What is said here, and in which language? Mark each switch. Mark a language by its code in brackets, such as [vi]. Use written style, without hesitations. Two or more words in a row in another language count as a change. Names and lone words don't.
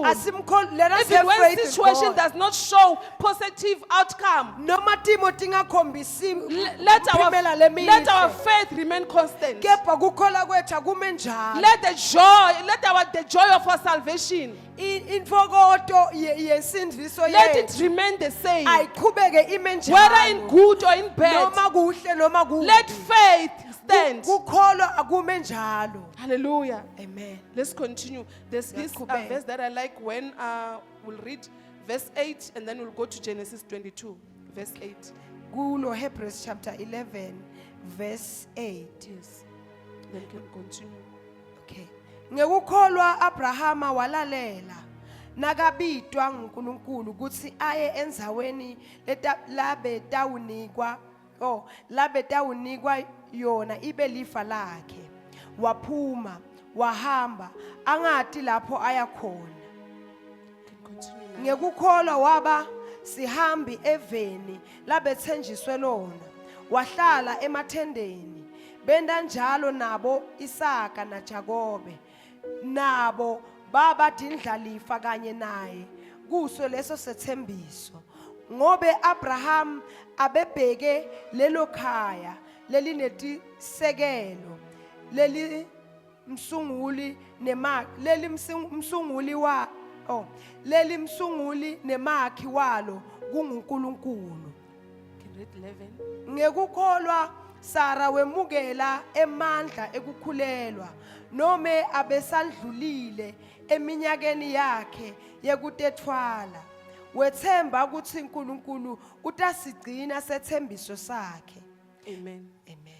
[en] Let us Even have when faith in situation God. does not show positive outcome, [ss] Noma timo tingakhombisi [en] let our [ss] imiphumela lemihle. [en] let our faith remain constant. [ss] Kepha kukholwa kwethu akume njalo. [en] Let the joy of our salvation, [ss] Infokoto yensindiso [en] let it [ss] yethu [en] remain the same. [ss] ayiqhubeke ime [en] Whether in [ss] njalo. [en] good or in bad, [ss] Noma kuhle noma kubi. [en] let faith stand. [ss] Kukholwa akume njalo. Hallelujah. Amen. [en] Let's continue. There's this [ss] Yaqhubeka. [en] verse that I like when we'll read verse 8 and then we'll go to Genesis 22, verse 8. Kulo Hebrews chapter 11 verse 8. Yes. Then can continue. Okay. [ss] Ngekukholwa Abrahama walalela nakabitwa nguNkulunkulu ukuthi aye enzaweni labe tawunikwa yona ibe lifa lakhe. Waphuma, wahamba, angati lapho aya khona. [en] Can continue now. [ss] Ngekukholwa waba sihambi eveni labethenjiswe lona. Wahlala emathendeni. Benda njalo nabo Isaka na Jakobe. Nabo baba dindlalifa kanye naye kuso leso sethembiso. Ngobe Abraham abebheke lelo khaya lelinetisekelo leli msunguli nemakhi walo kunguNkulunkulu. [en] Can read 11. [ss] Ngekukholwa Sara wemukela emandla ekukhulelwa nome abesandlulile eminyakeni yakhe yekutethwala. Wethemba ukuthi uNkulunkulu utasigcina sethembiso sakhe. Amen. Amen.